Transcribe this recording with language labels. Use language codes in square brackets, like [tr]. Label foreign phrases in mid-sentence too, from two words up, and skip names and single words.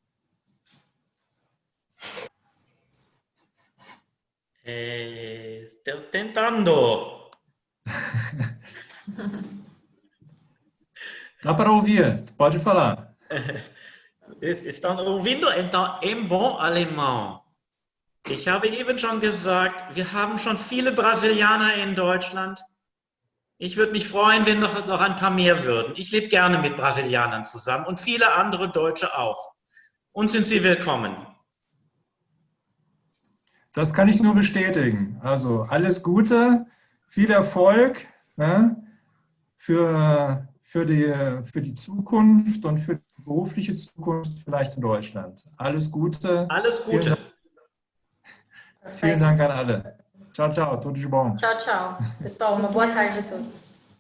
[pt] Estou tentando. Dá para ouvir, pode falar. Estão ouvindo? Então, em bom alemão. [de] Ich habe eben schon gesagt, wir haben schon viele Brasilianer in Deutschland. Ich würde mich freuen, wenn noch ein paar mehr würden. Ich lebe gerne mit Brasilianern zusammen und viele andere Deutsche auch. Und sind Sie willkommen. Das kann ich nur bestätigen. Also alles Gute, viel Erfolg, ne, für die Zukunft und für die berufliche Zukunft vielleicht in Deutschland. Alles Gute. Alles Gute. Vielen Dank an alle. [pt] Tchau, tchau. Tudo de bom. Tchau, tchau. Pessoal, uma boa tarde a todos.